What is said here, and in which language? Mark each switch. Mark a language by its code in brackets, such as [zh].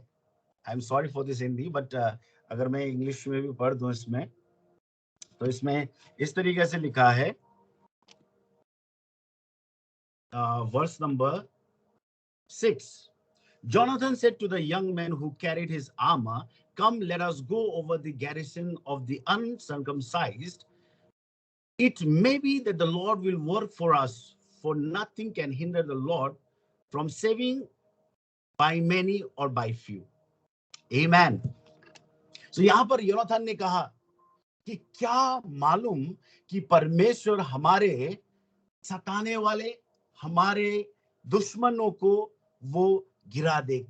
[en] I am sorry for this Hindi, but [hi] अगर मैं English में भी पढ़ दूं इसमें, तो इसमें इस तरीके से लिखा है, verse number 6, [en] Jonathan said to the young man who carried his armor, come, let us go over the garrison of the uncircumcised. It may be that the Lord will work for us, for nothing can hinder the Lord from saving by many or by few. Amen. [hi] So यहाँ पर Yonatan ने कहा कि क्या मालूम कि परमेश्वर हमारे सताने वाले, हमारे दुश्मनों को वो गिरा दे।